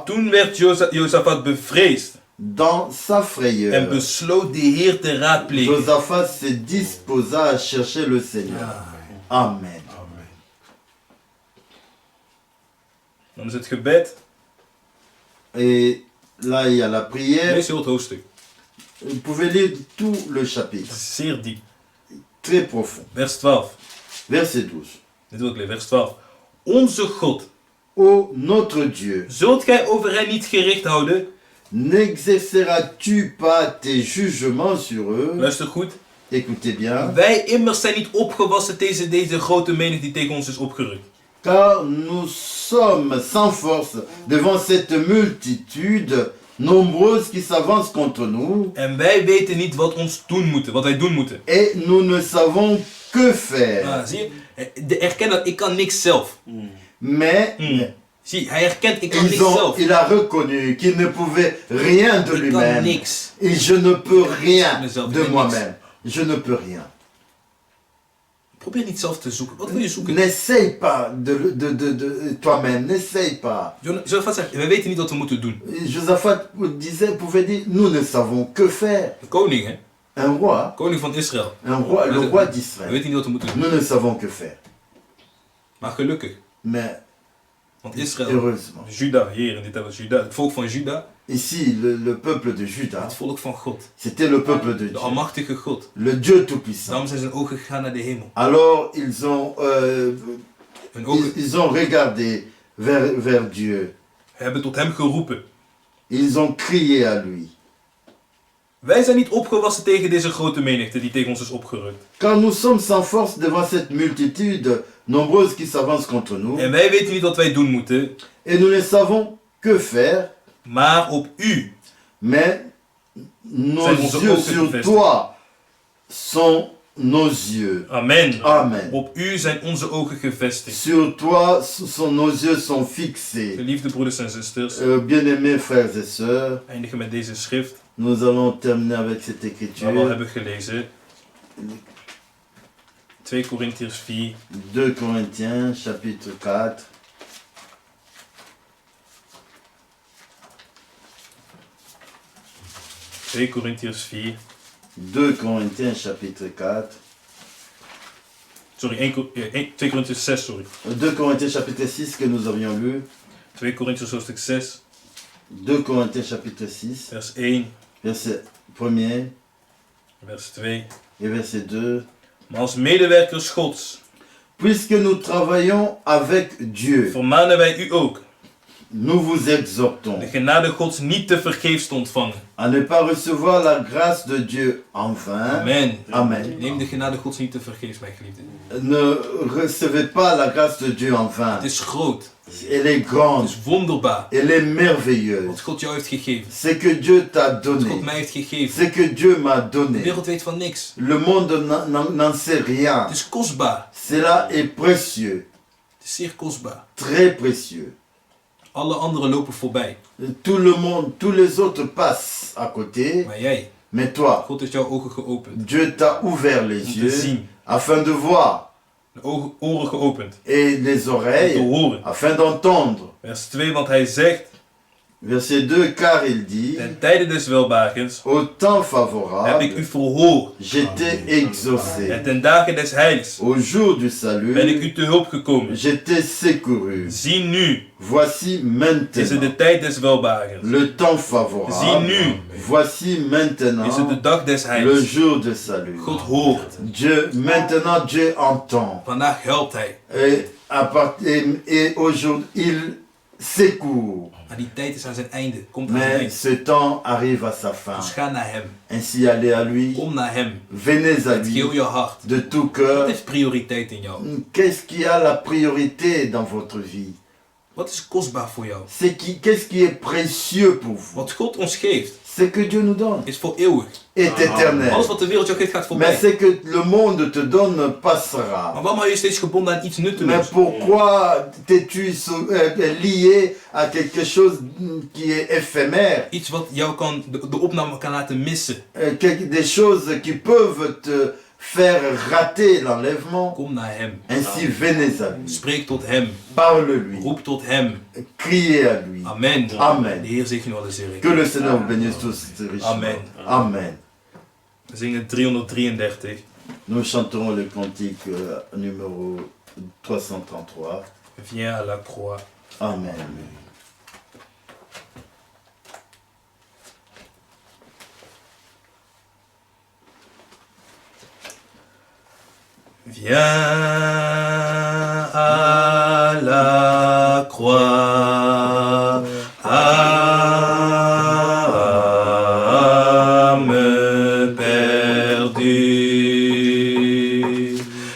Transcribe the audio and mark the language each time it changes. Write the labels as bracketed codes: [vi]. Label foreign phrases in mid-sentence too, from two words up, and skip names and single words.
[nl] Toen werd Josafat bevreesd [fr] Dans sa frayeur, [nl] en besloot de Heer te raadplegen. [fr] Josaphat se disposa à chercher le Seigneur. Amen. [nl] Dan is het gebed. [fr] Et là, il y a la prière. [nl] Lees heel het hoofdstuk. [fr] Vous pouvez lire tout le [nl] Het [fr] chapitre. [nl] is zeer diep. [fr] Très profond. [nl] Vers 12. [fr] Verset 12. [nl] Dit wil ik lezen. Vers 12. Onze God, [fr] Ô notre Dieu, [nl] zult gij over hen niet gericht houden? [fr] n'exerceras-tu pas tes jugements sur eux? [nl] Luister goed. [fr] Écoutez bien. [nl] Wij immers zijn niet opgewassen tegen deze grote menigte die tegen ons is opgerukt. [fr] Car nous sommes sans force devant cette multitude nombreuse qui s'avance contre nous. [nl] En wij weten niet wat wij doen moeten. [fr] Et nous ne savons que faire. [nl] Ah, zie je? Erken dat ik kan niks zelf. [fr] Mais [nl] Zie, hij herkent ik kan niks zelf. [fr] il a reconnu qu'il ne pouvait rien de [nl] Ik kan [fr] lui-même. [nl] niks. [fr] Et je ne peux rien [nl] Mezelf, [fr] de [nl] niks. [fr] moi-même. Je ne peux rien. [nl] Probeer niet zelf te zoeken. Wat wil je zoeken? [fr] N'essaye pas de toi-même. N'essaye pas. [nl] Josaphat zegt, wij weten niet wat we moeten doen. [fr] Josaphat pouvait dire, nous ne savons que faire. [nl] De koning, hè? [fr] Un roi, [nl] Koning van Israël. [fr] le roi [nl] We [fr] d'Israël. [nl] weten niet wat we moeten doen. [fr] Nous ne savons que faire. [nl] Maar gelukkig. [fr] Mais [nl] Want Israël, [fr] heureusement, [nl] Juda, hier, en dit hebben we Juda. Het volk van Juda, [fr] ici, le peuple de Juda, [nl] het volk van God. [fr] c'était le peuple de [nl] De [fr] Dieu. [nl] almachtige God. [fr] Le Dieu Tout-Puissant. [nl] Daarom zijn zijn ogen gegaan naar de hemel. [fr] Alors, ils ont, [nl] Hun ogen [fr] ils ont regardé vers Dieu. [nl] hebben tot hem geroepen. [fr] Ils ont crié à lui. [nl] Wij zijn niet opgewassen tegen deze grote menigte die tegen ons is opgerukt. [fr] Car nous sommes sans force devant cette multitude nombreuse qui s'avance contre nous. [nl] En wij weten niet wat wij doen moeten, [fr] Et nous ne savons que faire. [nl] maar op u. [fr] Mais nos [nl] Zijn onze [fr] yeux [nl] ogen [fr] sur [nl] gevestigd. [fr] toi sont nos yeux. Amen. Amen. [nl] Op u zijn onze ogen gevestigd. [fr] Sur toi, nos yeux sont fixés. [nl] Geliefde broeders en zusters, [fr] Bien-aimés frères et sœurs, [nl] eindigen met deze schrift, [fr] nous allons terminer avec cette [nl] waar we al [fr] écriture. [nl] hebben gelezen. 2 Korintiërs 4. [fr] 2 Corinthiens, chapitre 4. [nl] 2 Korintiërs 4. [fr] 2 Corinthiens, chapitre 4. [nl] Sorry, 2 Korintiërs 6, sorry. [fr] 2 Corinthiens, chapitre 6 que nous avions lu. [nl] 2 Korintiërs hoofdstuk 6, [fr] 2 Corinthiens, chapitre 6, [nl] vers 1, [fr] verset 1er [nl] vers 2. [fr] et verset 2. [nl] Maar als medewerkers Gods [fr] Puisque nous travaillons avec Dieu, [nl] vermanen wij u ook [fr] nous vous exhortons [nl] de genade Gods niet te vergeefs te ontvangen. [fr] à ne pas recevoir la grâce de Dieu en vain. Amen. Amen. [nl] Neem de genade Gods niet te vergeefs, mijn geliefde. [fr] Ne recevez pas la grâce de Dieu en vain. [nl] Het is groot. [fr] Elle est [nl] Het [fr] grande, [nl] is wonderbaar. [fr] elle est merveilleuse. [nl] Wat God jou heeft gegeven. [fr] C'est que Dieu t'a [nl] Wat [fr] donné, [nl] God mij heeft gegeven. [fr] c'est que Dieu m'a [nl] De [fr] donné. [nl] wereld weet van niks. [fr] Le monde n'en sait rien. [nl] Het is kostbaar. [fr] Cela est précieux, [nl] Het is zeer kostbaar. [fr] très précieux. [nl] Alle anderen lopen voorbij. [fr] Tout le monde, tous les autres passent à côté, [nl] Maar jij, [fr] mais toi, [nl] God heeft jouw ogen geopend. [fr] Dieu t'a ouvert les [nl] Om te [fr] yeux [nl] zien. [fr] afin de voir [nl] De oren geopend. [fr] et les [nl] Om te [fr] oreilles [nl] horen. [fr] afin d'entendre. [nl] Vers 2, want hij zegt, [fr] Verset 2, car il dit, [nl] ten tijde des welbakens [fr] au temps [nl] heb ik u [fr] favorable, [nl] verhoord. [fr] je t'ai exaucé. [nl] En ten dagen des heils [fr] Au jour du [nl] ben ik [fr] salut, [nl] u te hulp gekomen. [fr] je t'ai secouru. [nl] Zie nu, [fr] Voici [nl] is het [fr] maintenant [nl] de tijd des welbakens. [fr] le temps [nl] Zie [fr] favorable. [nl] nu, [fr] Voici [nl] is het de [fr] maintenant [nl] dag des [fr] le [nl] heils. [fr] jour du salut. [nl] God hoort. [fr] Maintenant Dieu entend. [nl] Vandaag helpt hij. [fr] Et aujourd'hui, il secourt. [nl] Maar die tijd is aan zijn einde. Komt aan zijn [fr] Mais [nl] einde. [fr] ce temps arrive à sa fin. [nl] Dus ga naar hem. [fr] Ainsi allez à lui. [nl] Kom naar hem. [fr] Venez à [nl] Met [fr] lui [nl] heel je hart. [fr] de tout [nl] Wat [fr] cœur. [nl] heeft prioriteit in jou? [fr] Qu'est-ce qui a la priorité dans votre vie? [nl] Wat is kostbaar voor jou? [fr] Qu'est-ce qui est précieux pour vous? [nl] Wat God ons geeft, [fr] C'est que Dieu nous donne. [nl] is voor eeuwig. [fr] Est éternel. [nl] Alles wat de wereld jou geeft, gaat [fr] Mais [nl] voorbij. [fr] ce que le monde te donne passera. [nl] Maar waarom hou je steeds gebonden aan iets [fr] Mais [nl] nutteloos? [fr] pourquoi t'es-tu lié à quelque chose qui est éphémère? [nl] Iets wat jou de opname kan laten missen. [fr] Des choses qui peuvent faire rater l'enlèvement. [nl] Kom naar hem. [fr] Ainsi venez à lui. [nl] Spreek tot hem. [fr] Parle-lui. [nl] Roep tot hem. [fr] Criez à lui. Amen. Amen. [nl] De Heer zegen u alle zeer. [fr] Que le Seigneur vous bénisse tous richement. Amen. Amen. [nl] We zingen 333. [fr] Nous chanterons le cantique numéro 333. Viens à la croix. Amen. Viens à la croix, âme perdue,